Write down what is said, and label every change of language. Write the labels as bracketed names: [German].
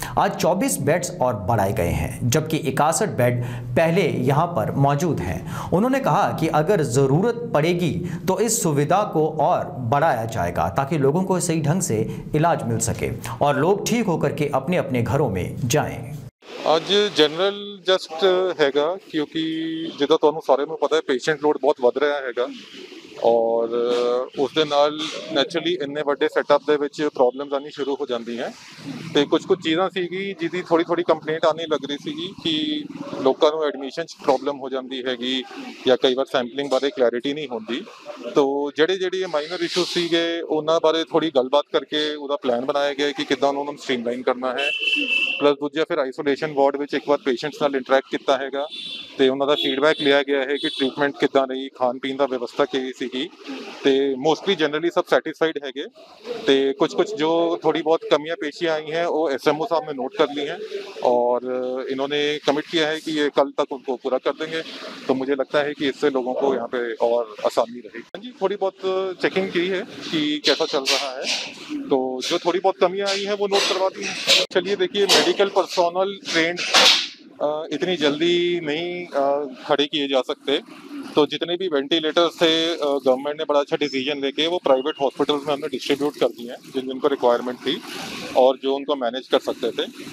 [Hindi] आज 24 बेड्स और बढ़ाए गए हैं, जबकि 61 बेड पहले यहां पर मौजूद हैं। उन्होंने कहा कि अगर जरूरत पड़ेगी तो इस सुविधा को और बढ़ाया जाएगा ताकि लोगों को सही ढंग से इलाज मिल सके और लोग ठीक होकर के अपने अपने घरों में जाएं। [Punjabi] ਅੱਜ ਜਨਰਲ ਜਸਟ ਹੈਗਾ ਕਿਉਂਕਿ ਜਿੱਦਾਂ ਤੁਹਾਨੂੰ ਸਾਰਿਆਂ ਨੂੰ ਪਤਾ ਹੈ ਪੇਸ਼ੈਂਟ ਲੋਡ ਬਹੁਤ ਵੱਧ ਰਿਹਾ ਹੈਗਾ ਔਰ ਉਸ ਦੇ ਨਾਲ ਨੈਚੁਰਲੀ ਇੰਨੇ ਵੱਡੇ ਸੈਟਅਪ ਦੇ ਵਿੱਚ ਪ੍ਰੋਬਲਮਸ ਆਉਣੀ ਸ਼ੁਰੂ ਹੋ ਜਾਂਦੀਆਂ ਤੇ ਕੁਝ ਚੀਜ਼ਾਂ ਸੀਗੀ ਜਿਹਦੀ ਥੋੜੀ ਕੰਪਲੇਂਟ ਆਉਣੀ ਲੱਗ ਰਹੀ ਸੀਗੀ ਕਿ ਲੋਕਾਂ ਨੂੰ ਐਡਮਿਸ਼ਨ 'ਚ ਪ੍ਰੋਬਲਮ ਹੋ ਜਾਂਦੀ ਹੈਗੀ ਜਾਂ ਕਈ ਵਾਰ ਸੈਂਪਲਿੰਗ ਬਾਰੇ ਕਲੈਰਿਟੀ ਨਹੀਂ ਹੁੰਦੀ। तो ਜਿਹੜੇ ਮਾਈਨਰ ਇਸ਼ੂ ਸੀਗੇ ਉਹਨਾਂ ਬਾਰੇ ਥੋੜੀ ਗੱਲਬਾਤ ਕਰਕੇ ਉਹਦਾ ਪਲਾਨ ਬਣਾਇਆ ਗਿਆ ਕਿ ਕਿੱਦਾਂ ਉਹਨਾਂ ਨੂੰ ਸਟ੍ਰੀਮਲਾਈਨ ਕਰਨਾ ਹੈ। ਪਲੱਸ ਦੂਜਾ ਫਿਰ ਆਈਸੋਲੇਸ਼ਨ ਵਾਰਡ ਵਿੱਚ ਇੱਕ ਵਾਰ ਪੇਸ਼ੈਂਟਸ ਨਾਲ ਇੰਟਰੈਕਟ ਕੀਤਾ ਹੈਗਾ ਤੇ ਉਹਨਾਂ ਦਾ ਫੀਡਬੈਕ ਲਿਆ ਗਿਆ ਹੈ ਕਿ ਟ੍ਰੀਟਮੈਂਟ ਕਿੱਦਾਂ ਰਹੀ, ਖਾਣ ਪੀਣ ਦਾ ਵਿਵਸਥਾ ਕੀ ਸੀਗੀ ਤੇ ਮੋਸਟਲੀ ਜਨਰਲੀ ਸਭ ਸੈਟਿਸਫਾइड ਹੈਗੇ ਤੇ [Hindi] कुछ जो थोड़ी बहुत कमियां पेशियां आई हैं वो एसएमओ साहब ने नोट कर ली हैं और इन्होंने कमिट किया है कि ये कल तक उनको पूरा कर देंगे। तो मुझे लगता है कि इससे लोगों को यहाँ पे और आसानी रहेगी। जी थोड़ी बहुत चेकिंग की है कि कैसा चल रहा है, तो जो थोड़ी बहुत कमियां आई हैं वो नोट करवा दी हैं। चलिए देखिए, मेडिकल पर्सोनल ट्रेंड इतनी जल्दी नहीं खड़े किए जा सकते, तो जितने भी वेंटिलेटर्स थे गवर्नमेंट ने बड़ा अच्छा डिसीजन लेके वो प्राइवेट हॉस्पिटल्स में हमने डिस्ट्रीब्यूट कर दिए हैं जिनको रिक्वायरमेंट थी और जो उनको मैनेज कर सकते थे।